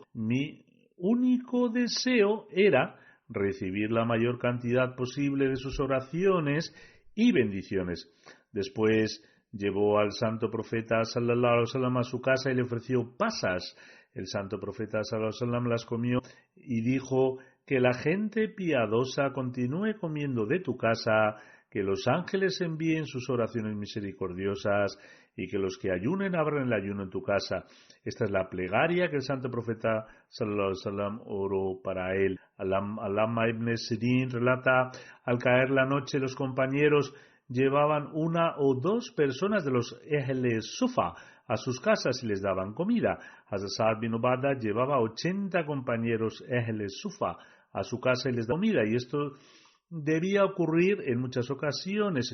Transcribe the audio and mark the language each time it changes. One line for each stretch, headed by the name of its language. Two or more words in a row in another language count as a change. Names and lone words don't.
Spanish: Mi único deseo era recibir la mayor cantidad posible de sus oraciones y bendiciones. Después llevó al santo profeta
Arabic: صلى الله عليه وسلم
Spanish: a su casa y le ofreció pasas. El santo profeta
Arabic: صلى الله عليه وسلم
Spanish: las comió y dijo: que la gente piadosa continúe comiendo de tu casa, que los ángeles envíen sus oraciones misericordiosas y que los que ayunen abran el ayuno en tu casa. Esta es la plegaria que el santo profeta
Arabic: صلى الله عليه وسلم
Spanish: oró para él. Alama ibn Sirin relata: al caer la noche los compañeros llevaban 1 o 2 personas de los Ahle Sufa a sus casas y les daban comida. Hazrat Saad bin Ubada llevaba 80 compañeros Ahle Sufa a su casa y les daba comida, y esto debía ocurrir en muchas ocasiones.